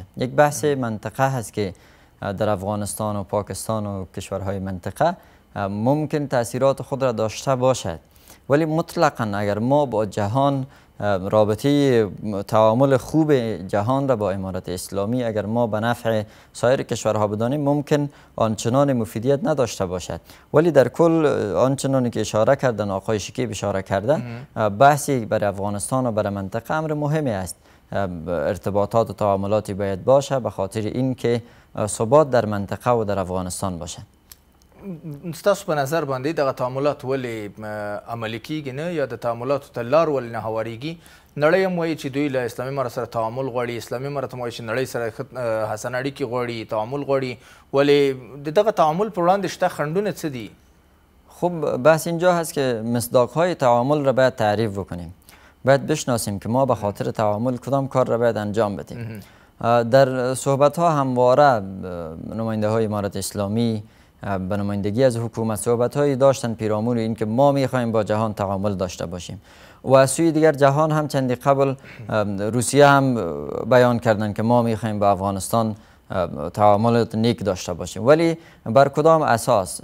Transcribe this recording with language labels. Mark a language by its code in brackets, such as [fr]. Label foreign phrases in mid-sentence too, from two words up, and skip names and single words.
[fa] یک بحث منطقه هست که در افغانستان و پاکستان و کشورهای منطقه ممکن تأثیرات خود را داشته باشد، ولی مطلقا اگر ما با جهان رابطه تعامل خوب جهان را با امارت اسلامی اگر ما به نفع سایر کشورها بدانیم ممکن آنچنان مفیدیت نداشته باشد. ولی در کل آنچنانی که اشاره کردن آقای شکیب اشاره کرده، بحثی برای افغانستان و برای منطقه امر مهمی است. ارتباطات و تعاملاتی باید باشه به خاطر اینکه ثبات در منطقه و در افغانستان باشه. [ps] ستاسو په نظر باندې دغه تعاملات ولې عملي کیږي نه، یا د تعاملاتو ته لار ولې نه هواریږي؟ نړۍ هم وایي چې دوی له اسلامي امارت سره تعامل غواړي، اسلامي امارت هم وایي چې نړۍ سره حسن اړیکې غواړي، تعامل غواړي، ولې د دغه تعامل پر وړاندې شته خنډونه څه دي؟ [fa] خب بحث اینجا هست که مصداقهای تعامل را باید تعریف بکنیم. باید بشناسیم که ما به خاطر تعامل کدام کار را باید انجام بدیم. در صحبت ها همواره نماینده های امارت اسلامی به نمایندگی از حکومت صحبت هایی داشتن پیرامون این که ما میخوایم با جهان تعامل داشته باشیم و از سوی دیگر جهان هم چندی قبل روسیه هم بیان کردن که ما میخوایم با افغانستان تعامل نیک داشته باشیم، ولی بر کدام اساس؟